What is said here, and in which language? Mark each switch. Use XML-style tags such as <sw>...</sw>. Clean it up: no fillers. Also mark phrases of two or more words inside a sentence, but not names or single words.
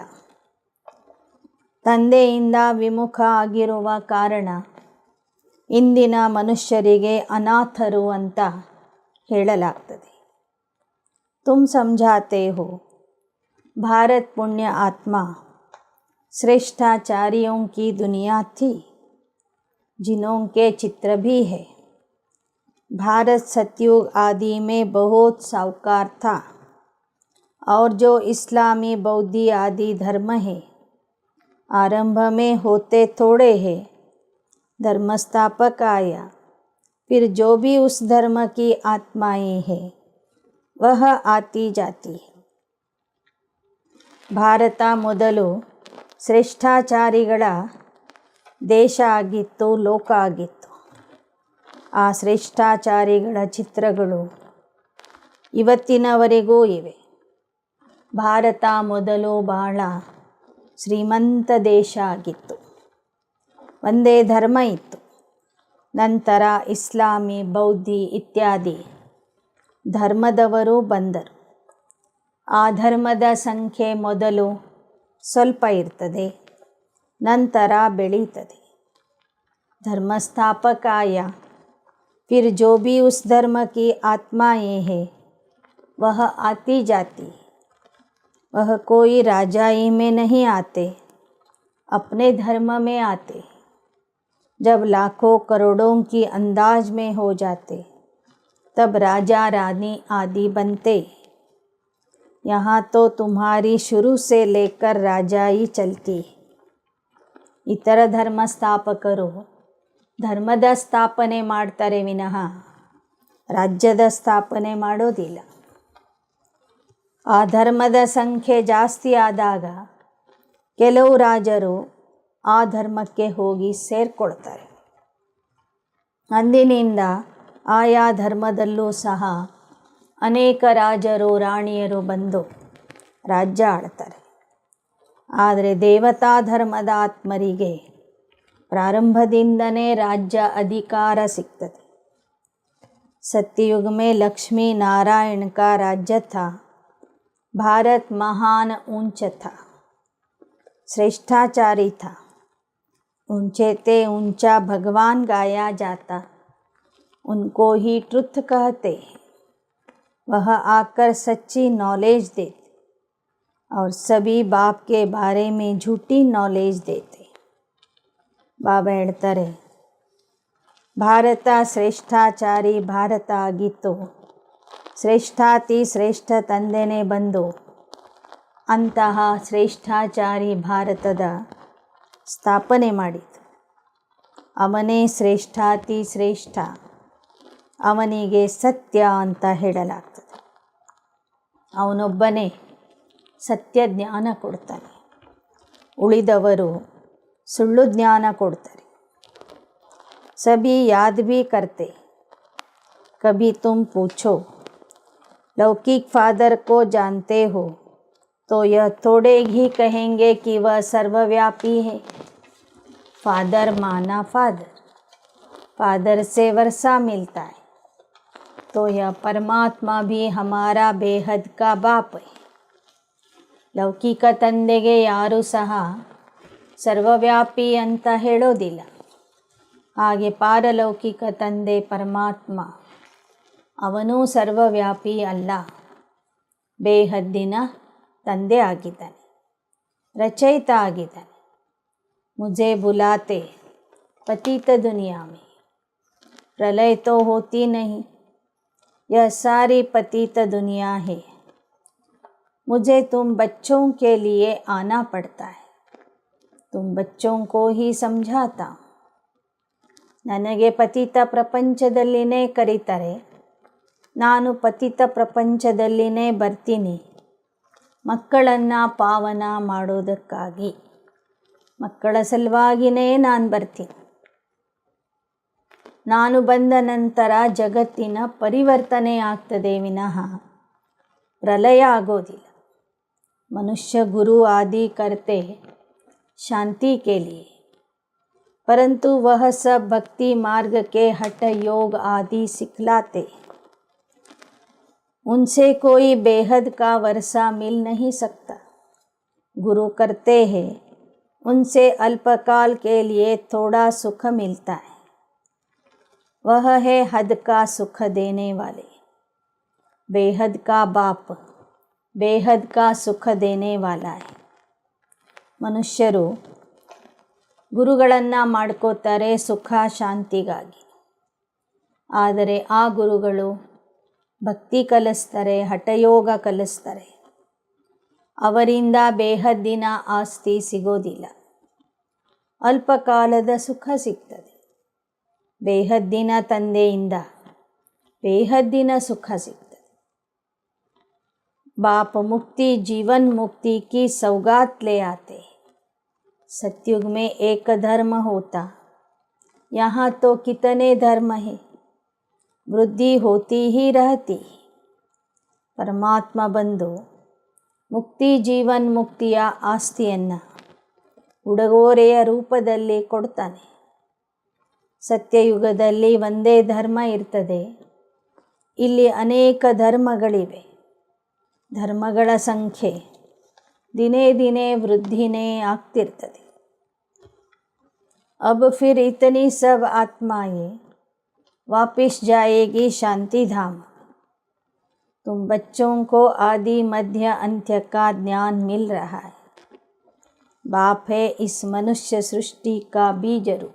<kn>ತಂದೆಯಿಂದ ವಿಮುಖ ಆಗಿರುವ ಕಾರಣ ಇಂದಿನ ಮನುಷ್ಯರಿಗೆ ಅನಾಥರು ಅಂತ ಹೇಳಲಾಗ್ತದೆ.</kn> <hi>तुम समझाते हो भारत पुण्य आत्मा श्रेष्ठाचार्यों की दुनिया थी जिनके चित्र भी है. भारत सतयुग आदि में बहुत साहूकार था और जो इस्लामी बौद्धी आदि धर्म है आरंभ में होते थोड़े हैं. धर्मस्थापक आया, फिर जो भी उस धर्म की आत्माएं हैं वह आती जाती है.</hi> <kn>ಭಾರತ ಮೊದಲು ಶ್ರೇಷ್ಠಾಚಾರಿಗಳ ದೇಶ ಆಗಿತ್ತು, ಲೋಕ ಆಗಿತ್ತು. ಆ ಶ್ರೇಷ್ಠಾಚಾರಿಗಳ ಚಿತ್ರಗಳು ಇವತ್ತಿನವರೆಗೂ ಇವೆ. ಭಾರತ ಮೊದಲು ಬಹಳ ಶ್ರೀಮಂತ ದೇಶ ಆಗಿತ್ತು. ಒಂದೇ ಧರ್ಮ ಇತ್ತು. ನಂತರ ಇಸ್ಲಾಮಿ, ಬೌದ್ಧಿ ಇತ್ಯಾದಿ ಧರ್ಮದವರು ಬಂದರು. ಆ ಧರ್ಮದ ಸಂಖ್ಯೆ ಮೊದಲು ಸ್ವಲ್ಪ ಇರ್ತದೆ, ನಂತರ ಬೆಳೀತದೆ.</kn> <hi>धर्मस्थापक आया, फिर जो भी उस धर्म की आत्माएं हैं वह आती जाती. वह कोई राजाई में नहीं आते, अपने धर्म में आते. जब लाखों करोड़ों की अंदाज में हो जाते तब राजा रानी आदि बनते. यहाँ तो तुम्हारी शुरू से लेकर राजाई चलती.</hi> <kn>इतर ಧರ್ಮಸ್ಥಾಪಕರು ಧರ್ಮದ ಸ್ಥಾಪನೆ ಮಾಡ್ತಾರೆ ವಿನಃ ರಾಜ್ಯದ ಸ್ಥಾಪನೆ ಮಾಡೋದಿಲ್ಲ. ಆ ಧರ್ಮದ ಸಂಖ್ಯೆ ಜಾಸ್ತಿ ಆದಾಗ ಕೆಲವು ರಾಜರು ಆ ಧರ್ಮಕ್ಕೆ ಹೋಗಿ ಸೇರಿಕೊಳ್ತಾರೆ. ಅಂದಿನಿಂದ ಆಯಾ ಧರ್ಮದಲ್ಲೂ ಸಹ ಅನೇಕ ರಾಜರು ರಾಣಿಯರು ಬಂದು ರಾಜ್ಯ ಆಳ್ತಾರೆ. ಆದರೆ ದೇವತಾ ಧರ್ಮದ ಆತ್ಮರಿಗೆ ಪ್ರಾರಂಭದಿಂದನೇ ರಾಜ್ಯ ಅಧಿಕಾರ ಸಿಗ್ತದೆ.</kn> <hi>सत्ययुग में लक्ष्मी नारायण का राज्य था. भारत महान ऊंच था, श्रेष्ठाचारी था. ऊंचे ते ऊंचा भगवान गाया जाता, उनको ही ट्रुथ कहते. वह आकर सच्ची नॉलेज देते और सभी बाप के बारे में झूठी नॉलेज देते.</hi> <kn>ಬಾಬಾ ಹೇಳ್ತಾರೆ, ಭಾರತ ಶ್ರೇಷ್ಠಾಚಾರಿ ಭಾರತ ಆಗಿತ್ತು. ಶ್ರೇಷ್ಠಾತಿ ಶ್ರೇಷ್ಠ ತಂದೆನೇ ಬಂದು ಅಂತಹ ಶ್ರೇಷ್ಠಾಚಾರಿ ಭಾರತದ ಸ್ಥಾಪನೆ ಮಾಡಿತು. ಅವನೇ ಶ್ರೇಷ್ಠಾತಿ ಶ್ರೇಷ್ಠ. ಅವನಿಗೆ ಸತ್ಯ ಅಂತ ಹೇಳಲಾಗ್ತದೆ. ಅವನೊಬ್ಬನೇ ಸತ್ಯ ಜ್ಞಾನ ಕೊಡ್ತಾನೆ, ಉಳಿದವರು ಸುಳ್ಳು ಜ್ಞಾನ ಕೊಡ್ತಾರೆ.</kn> <hi>सभी याद भी करते. कभी तुम पूछो लौकिक फादर को जानते हो तो यह थोड़े ही कहेंगे कि वह सर्वव्यापी है. फादर माना फादर, फादर से वर्षा मिलता है तो यह परमात्मा भी हमारा बेहद का बाप है.</hi> <kn>ಲೌಕಿಕ ತಂದೆಗೆ ಯಾರೂ ಸಹ ಸರ್ವವ್ಯಾಪಿ ಅಂತ ಹೇಳೋದಿಲ್ಲ. ಹಾಗೆ ಪಾರಲೌಕಿಕ ತಂದೆ ಪರಮಾತ್ಮ ಅವನೂ ಸರ್ವವ್ಯಾಪಿ ಅಲ್ಲ, ಬೇಹದ್ದಿನ ತಂದೆ ಆಗಿದ್ದಾನೆ, ರಚಯಿತ ಆಗಿದ್ದಾನೆ.</kn> <hi>ಮುझे बुलाते पतित दुनिया में, प्रलय तो होती नहीं, यह सारी पतित दुनिया है. मुझे तुम बच्चों के लिए आना पड़ता है, तुम बच्चों को ही समझाता हूँ.</hi> <kn>ನನಗೆ ಪತಿತ ಪ್ರಪಂಚದಲ್ಲಿನೇ ಕರೀತಾರೆ, ನಾನು ಪತಿತ ಪ್ರಪಂಚದಲ್ಲಿನೇ ಬರ್ತೀನಿ ಮಕ್ಕಳನ್ನು ಪಾವನ ಮಾಡೋದಕ್ಕಾಗಿ. ಮಕ್ಕಳ ಸಲುವಾಗಿಯೇ ನಾನು ಬರ್ತೀನಿ. ನಾನು ಬಂದ ನಂತರ ಜಗತ್ತಿನ ಪರಿವರ್ತನೆ ಆಗ್ತದೆ ವಿನಃ ಪ್ರಲಯ ಆಗೋದಿಲ್ಲ.</kn> <hi>मनुष्य गुरु आदि करते शांति के लिए, परंतु वह सब भक्ति मार्ग के हठ योग आदि सिखलाते. उनसे कोई बेहद का वर्षा मिल नहीं सकता. गुरु करते हैं, उनसे अल्पकाल के लिए थोड़ा सुख मिलता है. वह है हद का सुख देने वाले। बेहद का बाप बेहद का सुख देने वाला है.</hi> <kn>ಮನುಷ್ಯರು ಗುರುಗಳನ್ನು ಮಾಡ್ಕೋತಾರೆ ಸುಖ ಶಾಂತಿಗಾಗಿ. ಆದರೆ ಆ ಗುರುಗಳು ಭಕ್ತಿ ಕಲಿಸ್ತಾರೆ, ಹಠಯೋಗ ಕಲಿಸ್ತಾರೆ. ಅವರಿಂದ ಬೇಹದ್ದಿನ ಆಸ್ತಿ ಸಿಗೋದಿಲ್ಲ, ಅಲ್ಪಕಾಲದ ಸುಖ ಸಿಗ್ತದೆ. ಬೇಹದ್ದಿನ ತಂದೆಯಿಂದ ಬೇಹದ್ದಿನ ಸುಖ ಸಿಗ್ತದೆ.</kn> <hi>बाप मुक्ति जीवन मुक्ति की सौगात ले आते। सतयुग में एक धर्म होता, यहाँ तो कितने धर्म है, वृद्धि होती ही रहती.</hi> <kn>ಪರಮಾತ್ಮ ಬಂದು ಮುಕ್ತಿ ಜೀವನ್ ಮುಕ್ತಿಯ ಆಸ್ತಿಯನ್ನು ಉಡುಗೊರೆಯ ರೂಪದಲ್ಲಿ ಕೊಡ್ತಾನೆ. ಸತ್ಯಯುಗದಲ್ಲಿ ಒಂದೇ ಧರ್ಮ ಇರ್ತದೆ, ಇಲ್ಲಿ ಅನೇಕ ಧರ್ಮಗಳಿವೆ. ಧರ್ಮಗಳ ಸಂಖ್ಯೆ ದಿನೇ ದಿನೇ ವೃದ್ಧಿನೇ ಆಗ್ತಿರ್ತದೆ.</kn> <hi>अब फिर इतनी सब आत्माएं वापिस जाएगी शांति धाम. तुम बच्चों को आदि मध्य अंत्य का ज्ञान मिल रहा है. बाप है इस मनुष्य सृष्टि का बीज रूप.</hi>